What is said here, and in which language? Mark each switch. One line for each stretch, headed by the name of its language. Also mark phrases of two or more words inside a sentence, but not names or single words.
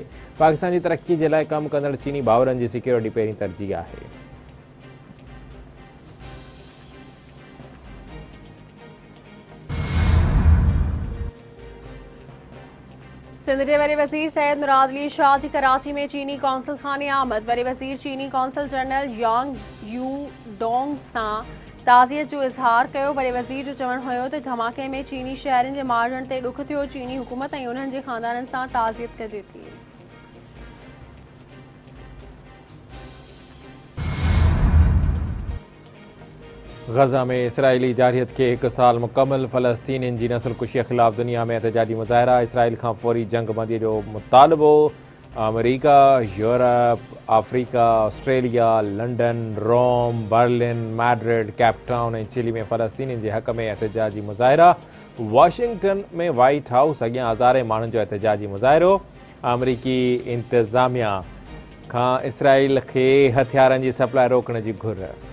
Sindhi: पाकिस्तान जी तरक़ी जे लाइ कमु कंदड़ चीनी भाउरनि जी सिक्योरिटी पहिरीं तरजीह आहे। सिंध के वॾे वज़ीर सैयद मुराद अली शाह जी कराची में चीनी कौंसल खाने आमद। वॾे वज़ीर चीनी कौंसल जनरल यांग यू डोंग सां ताज़ियत जो इज़हार कयो। वॾे वज़ीर जो चवणु हुयो त धमाके में चीनी शहरनि जे मारिजण ते ॾुख थियो। चीनी हुकूमत ऐं उन्हनि जे ख़ानदाननि सां ताज़ियत कजे थी। गज़ा में इसराइली जारियत के 1 साल मुकम्मल। फ़लस्तीनियुनि जी नस्लकुशीअ ख़िलाफ़ दुनिया में एहतजाजी मुज़ाहिरा। इसराइल खां फौरी जंग बंदीअ जो मुतालबो। अमेरिका, यूरोप, अफ्रीका, ऑस्ट्रेलिया, लंडन, रोम, बर्लिन, मैड्रिड, केप टाउन ऐं चिली में फ़लस्तीनियुनि जे हक़ में एहतजाजी मुज़ाहिरा। वाशिंगटन में वाइट हाउस अॻियां हज़ारे माण्हुनि जो एहतजाजी मुज़ाहिरो। अमरीकी इंतिज़ामिया खां इसराइल खे हथियारनि जी सप्लाई रोकण जी घुर।